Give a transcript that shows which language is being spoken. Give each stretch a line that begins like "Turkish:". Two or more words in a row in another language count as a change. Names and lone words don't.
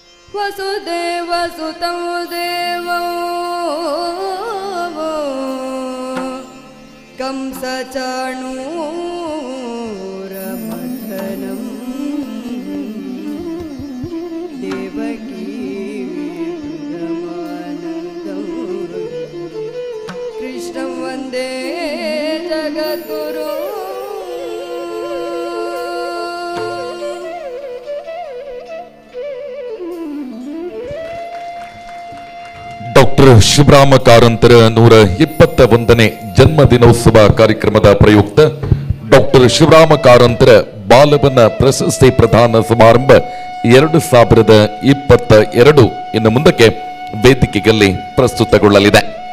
Sanskrit: वसुदेवसुतं देवं कंसचाणूरमथनं देवकी परमानन्दं कृष्णं वन्दे जगद्गुरुम्.
Kannada: ಡಾಕ್ಟರ್ ಶಿವರಾಮ ಕಾರಂತರ 121ನೇ ಜನ್ಮದಿನೋತ್ಸವ ಕಾರ್ಯಕ್ರಮದ ಪ್ರಯುಕ್ತ ಡಾಕ್ಟರ್ ಶಿವರಾಮ ಕಾರಂತರ ಬಾಲವನ ಪ್ರಶಸ್ತಿ ಪ್ರದಾನ ಸಮಾರಂಭ 2022 ಇನ್ನು ಮುಂದಕ್ಕೆ ವೇದಿಕೆಯಲ್ಲಿ ಪ್ರಸ್ತುತಗೊಳ್ಳಲಿದೆ.